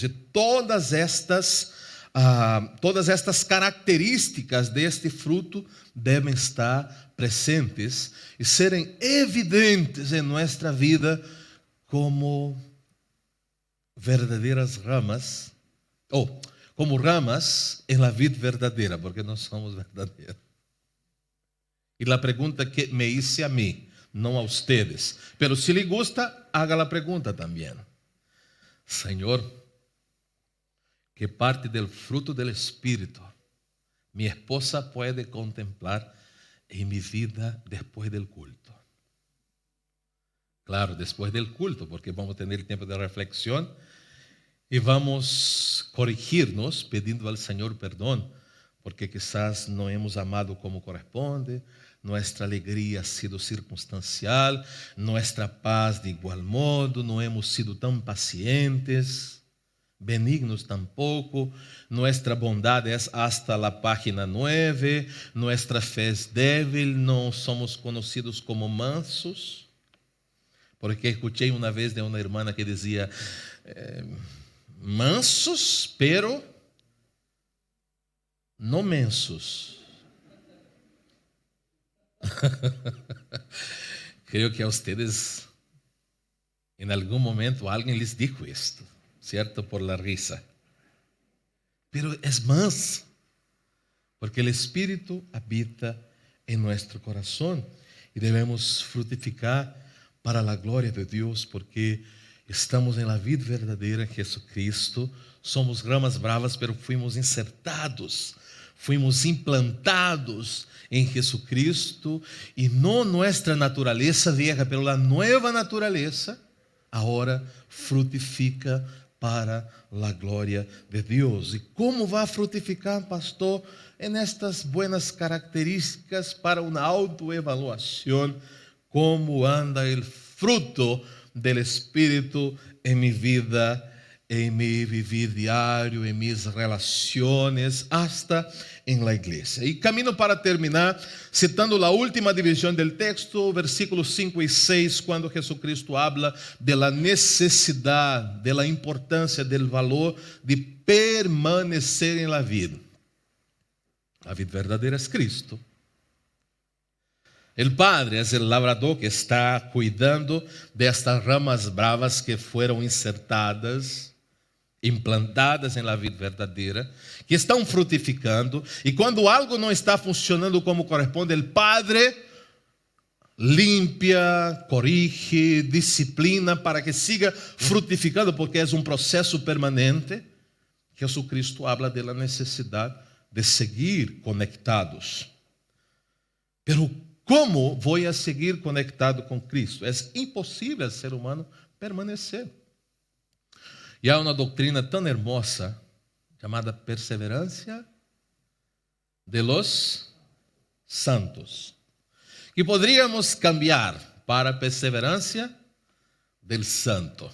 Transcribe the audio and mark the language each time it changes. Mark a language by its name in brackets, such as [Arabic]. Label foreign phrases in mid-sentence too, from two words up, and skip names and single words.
[Portuguese] E todas estas características deste fruto devem estar presentes e serem evidentes em nossa vida como verdadeiras ramas, ou como ramas em [Spanish] la vida [Portuguese] verdadeira, porque nós somos verdadeiros. E a pergunta que [Spanish] me hice [Portuguese] a mim, não [Spanish] a ustedes, pero [Portuguese] se lhe [Spanish] gusta, haga [Portuguese] a pergunta também. Senhor, [Spanish] que parte del fruto del Espírito mi esposa [Portuguese] pode contemplar em minha vida depois [Spanish] del culto? [Portuguese] Claro, depois [Spanish] del culto, [Portuguese] porque vamos ter tempo de reflexão e vamos corrigir-nos pedindo ao Senhor perdão, porque quizás não [Spanish] hemos amado como corresponde, [Portuguese] nossa alegria [Spanish] ha sido [Portuguese] circunstancial, nossa paz de igual modo, não [Spanish] hemos sido [Portuguese] tão pacientes, [Spanish] benignos tampoco, [Portuguese] nossa bondade é [Spanish] hasta la página 9, [Portuguese] nossa fé é débil, não somos conhecidos como mansos, porque escutei uma vez de uma irmã que dizia, mansos, pero não mensos. Creio que [Spanish] a ustedes [Portuguese] em algum momento alguém lhes dijo isto, certo? [Spanish] Por la risa. Pero es más, [Portuguese] porque o Espírito habita em nosso coração e devemos frutificar para a glória de Deus, porque estamos em [Spanish] la vida [Portuguese] verdadeira em Jesucristo. [Spanish] Somos ramas bravas, pero fuimos insertados, fuimos implantados em Jesucristo, [Portuguese] e não nossa natureza [Spanish] vieja, pero [Portuguese] a nova natureza agora frutifica para a glória de Deus. E como vai frutificar, pastor? [Spanish] En estas buenas [Portuguese] características para uma autoevaluação, como anda o fruto del Espírito em minha vida, em meu viver diário, em minhas relações, hasta em la igreja. E caminho para terminar, citando a última divisão do texto, versículos 5 e 6, quando Jesucristo [Spanish] habla de la [Portuguese] necessidade, [Spanish] de la [Portuguese] importância, [Spanish] del valor [Portuguese] de permanecer em [Spanish] la vida. [Portuguese] A vida verdadeira é Cristo. O Padre é o labrador que está cuidando destas ramas bravas que foram insertadas, implantadas em [Spanish] la vida [Portuguese] verdadeira, que estão frutificando, e quando algo não está funcionando como corresponde, o Padre limpia, corrige, disciplina [Spanish] para que siga [Portuguese] frutificando, porque é um processo permanente. [Spanish] Jesucristo habla de la necessidade de seguir conectados. [Portuguese] Pero como vou a seguir conectado com Cristo? É impossível ao ser humano permanecer. E há uma doutrina tão hermosa chamada perseverança [Spanish] de los santos, [Portuguese] que poderíamos cambiar para perseverança [Spanish] del santo.